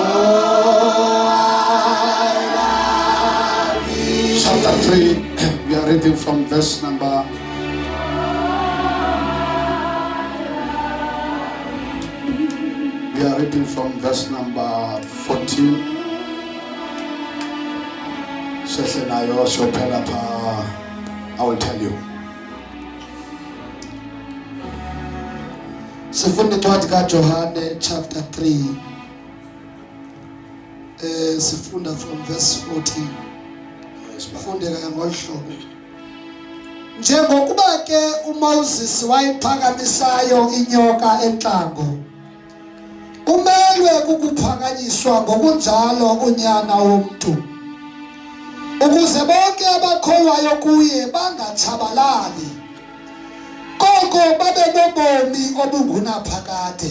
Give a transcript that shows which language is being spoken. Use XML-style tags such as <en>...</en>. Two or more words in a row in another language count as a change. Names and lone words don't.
<en>Chapter 3, we are reading from verse number. We are reading from verse number 14. I will tell you.</en> <xh>Sifunda incwadi kaJohane chapter 3. Sifunda</xh> <en>from verse 14.</en> <xh>Sifundeka ngolhlobo. Njengokuba ke uMoses wayiphakamisayo inyoka entlango, umelwe ukuphakanyiswa ngokunjalo unyana womntu, ukuze bonke abakholwayo kuye bangatshabalali, koko babe nobomi obungunaphakade.</xh>